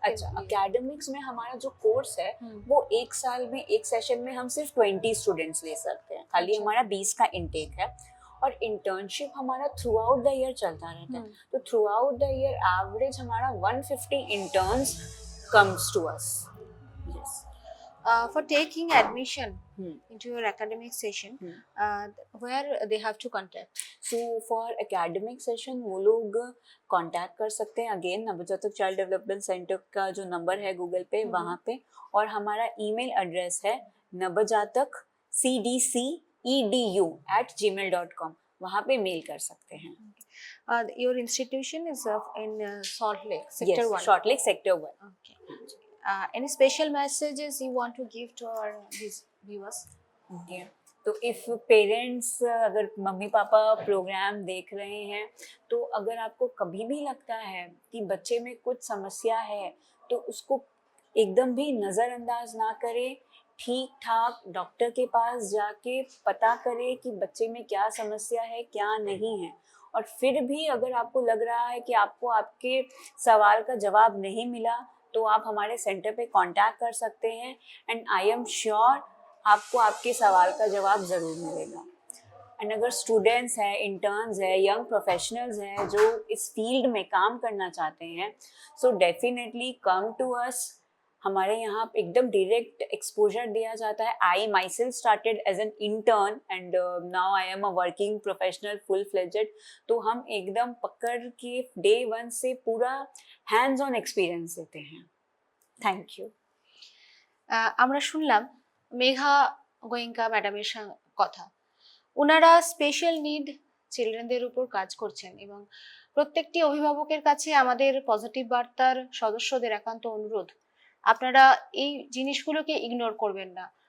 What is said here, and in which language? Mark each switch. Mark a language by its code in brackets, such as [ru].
[hi] अच्छा, एकेडमिक्स में हमारा जो कोर्स है वो 1 साल में, एक सेशन में हम सिर्फ 20 स्टूडेंट्स ले सकते हैं। खाली हमारा 20 का इनटेक है। और इंटर्नशिप हमारा [en] throughout the year [hi] चलता रहता है। [en] तो throughout the year average हमारा 150 interns comes to us. Yes. For taking admission into your academic session, where they have to contact? So for academic session [hi] वो लोग contact कर सकते हैं अगेन नवजातक चाइल्ड डेवलपमेंट सेंटर का जो number है Google पे, वहाँ पे। और हमारा ईमेल एड्रेस है navajatak.cdcedu@gmail.com, वहाँ पे मेल कर सकते हैं। [en] Your institution is in Salt Lake, Sector 1. Salt Lake, Sector 1. Okay. Any special messages you want to give to our viewers? Okay. [hi] तो इफ़ पेरेंट्स, अगर मम्मी पापा प्रोग्राम देख रहे हैं, तो अगर आपको कभी भी लगता है कि बच्चे में कुछ समस्या है, तो उसको एकदम भी नज़रअंदाज ना करें। ठीक ठाक डॉक्टर के पास जाके पता करें कि बच्चे में क्या समस्या है, क्या नहीं है। और फिर भी अगर आपको लग रहा है कि आपको आपके सवाल का जवाब नहीं मिला, तो आप हमारे सेंटर पे कांटेक्ट कर सकते हैं। [en] and I am sure [hi] आपको आपके सवाल का जवाब ज़रूर मिलेगा। एंड अगर स्टूडेंट्स हैं, इंटर्न्स हैं, यंग प्रोफेशनल्स हैं जो इस फील्ड में काम करना चाहते हैं, [en] So definitely come to us. [hi] हमारे यहाँ एकदम डायरेक्ट एक्सपोजर दिया जाता है। [en] I myself started as an intern and now I am a working professional full fledged. [hi] तो हम एकदम पकड़ के डे 1 से पूरा हैंड्स ऑन एक्सपीरियंस देते हैं। [en] Thank you. [bn] আমরা শুনলাম মেঘা গোয়েঙ্কা ম্যাডামের কথা। ওনারা স্পেশাল নিড চিলড্রেনদের উপর কাজ করছেন এবং প্রত্যেকটি অভিভাবকের কাছে আমাদের পজিটিভ বার্তার সদস্যদের একান্ত অনুরোধ, আপনারা এই জিনিসগুলোকে ইগনোর করবেন না।